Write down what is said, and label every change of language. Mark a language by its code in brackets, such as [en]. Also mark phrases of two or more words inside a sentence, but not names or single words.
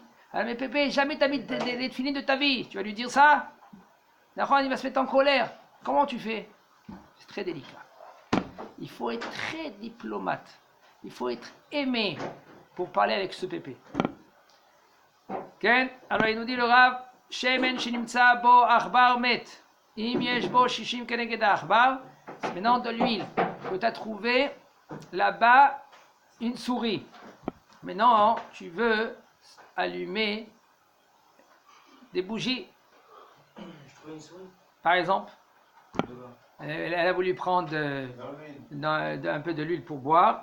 [fr] Alors, mais Pépé, jamais t'as mis les tefilines de ta vie. Tu vas lui dire ça? D'accord, il va se mettre en colère. Comment tu fais? C'est très délicat. Il faut être très diplomate. Il faut être aimé pour parler avec ce Pépé. Okay? Alors, il nous dit le Rav, [he] שמן שנמצא בו עכבר מת. אם יש בו שישים כנגד עכבר. [fr] C'est maintenant de l'huile que tu as trouvé là-bas une souris. Maintenant, tu veux allumer des bougies. Je trouve une souris. Par exemple, Devant. elle a voulu prendre un peu de l'huile pour boire.